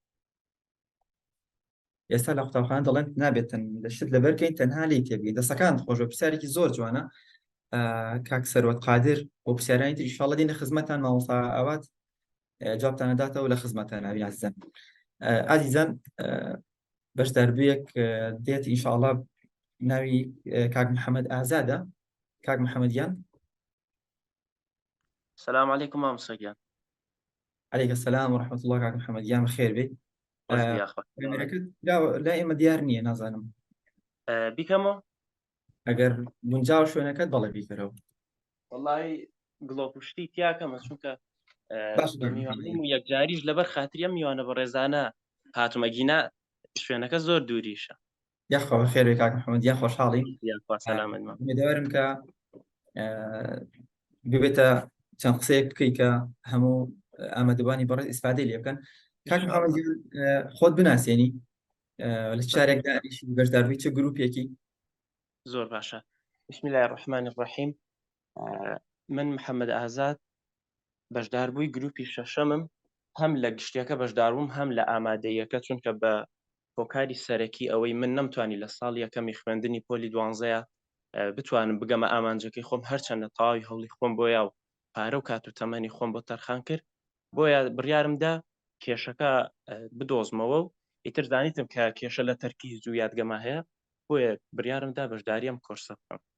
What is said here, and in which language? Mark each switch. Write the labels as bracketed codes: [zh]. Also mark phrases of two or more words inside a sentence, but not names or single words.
[ckb] ئێستا لە قوتابخانە دەڵێن نابێتن لە شت لەبەرکەین تەنها لێی تێبگەین دەستەکان خۆشە پرسیارێکی زۆر جوانە کاک سەروەت قادر بۆ پرسیارانی تر ئینشاءالله دێنە خزمەتان مامۆستا ئاوات جوابتانە داتەوە لە خزمەتانە بین ئازیزان بەشداربوویەک دێت ئینشاءالله ناوی کاک محەممەد ئازادە کاک محەممەدیان [ar] السلام عليكم مامۆستاگیان عليك السلام ورحمة الله [ckb] کاک محەممەدیان خێر بێ لا ئێمە دیار نییە نازانم بیکەمەوە ئەگەر گونجاو شوێنەکەت بەڵێ بیکەرەوە وەڵی گڵۆپشتی تیاکەمە چونکە یەکجاریش لەبەر خاتریە میوانە بە ڕێزانە هاتومەگینا شوێنەکە زۆر دووریشە یاخوا خێر بێ کاک محەممەدیان خۆشحاڵی دەوارم کە ببێتە چەند قسەیەک بکەی کە هەموو ئامادەبانی بەڕێز ئیسفادەی لێ بکەن کاک محەممەدیان خۆت بناسیێنی لە شارێکدا بەشداربووی چه گروپێکی زۆر باشە [ar] بسم الله الرحمن الرحیم [ckb] من محەممەد ئازاد بەشداربووی گروپی شەشەمم هەم لە گشتیەکە بەشداربووم هەم لە ئامادەیەکە چونکە بە هۆکاری سەرەکی ئەوەی من نەمتوانی لە ساڵ یەکەمی خوێندنی پۆلی 12 بتوانم بگەمە ئامانجەکەی خۆم هەرچەندە تاوی هەوڵی خۆم بۆیە و پارە و کات و تەمەنی خۆم بۆ تەرخان کرد بۆیە بڕیارمدا کێشەکە بدۆزمەوە و ئیتر زانیتم کە کێشە لە تەرکیز و یادگەما هەیە بۆیە بڕیارمدا بەشداریم کۆرسە بکەم